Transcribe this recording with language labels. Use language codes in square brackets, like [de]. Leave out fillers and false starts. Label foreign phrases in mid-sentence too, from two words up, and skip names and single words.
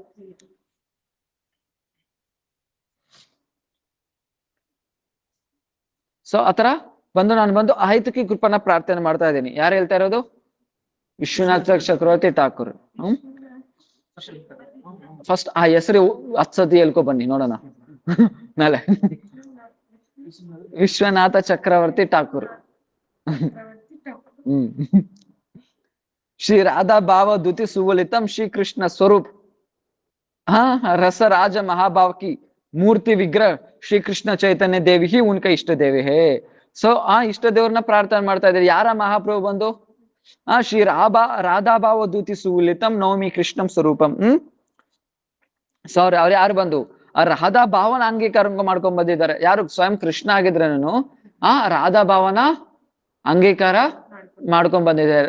[kn] ಸೊ ಆತರ ಬಂದು ನಾನು ಬಂದು ಅಹೈತುಕಿ ಕೃಪನ ಪ್ರಾರ್ಥನೆ ಮಾಡ್ತಾ ಇದ್ದೀನಿ. ಯಾರು ಹೇಳ್ತಾ ಇರೋದು? ವಿಶ್ವನಾಥ ಚಕ್ರವರ್ತಿ ಠಾಕೂರ್. ಫಸ್ಟ್ ಆ ಹೆಸರು 10 ಸತಿ ಹೇಳ್ಕೊ ಬನ್ನಿ ನೋಡೋಣ ನಾಳೆ. ವಿಶ್ವನಾಥ ಚಕ್ರವರ್ತಿ ಠಾಕೂರ್. [sa] श्री राधा भाव द्युति सुवलितम [hi] श्री कृष्ण स्वरूप रस राज महाभाव की मूर्ति विग्रह श्री कृष्ण चैतन्य देवी ही उनका इष्ट देवी है. [kn] सो इष्ट देवरನ್ನ ಪ್ರಾರ್ಥನೆ ಮಾಡ್ತಾ ಇದ್ದಾರೆ. ಯಾರ ಮಹಾಪ್ರಭು ಬಂದು? [sa] ಶ್ರೀ ರಾಧಾ ಭಾವ ದ್ಯುತಿ ಸುವಲಿತಂ ನವಮಿ ಕೃಷ್ಣಂ ಸ್ವರೂಪಂ. [kn] ಸೊ ಅವ್ರು ಯಾರು ಬಂದು ಆ ರಾಧಾ ಭಾವನ ಅಂಗೀಕಾರ ಮಾಡ್ಕೊಂಡ್ ಬಂದಿದ್ದಾರೆ. ಯಾರು? ಸ್ವಯಂ ಕೃಷ್ಣ ಆಗಿದ್ರೇನು ರಾಧಾ ಭಾವನ ಅಂಗೀಕಾರ ಮಾಡ್ಕೊಂಡ್ ಬಂದಿದ್ದಾರೆ.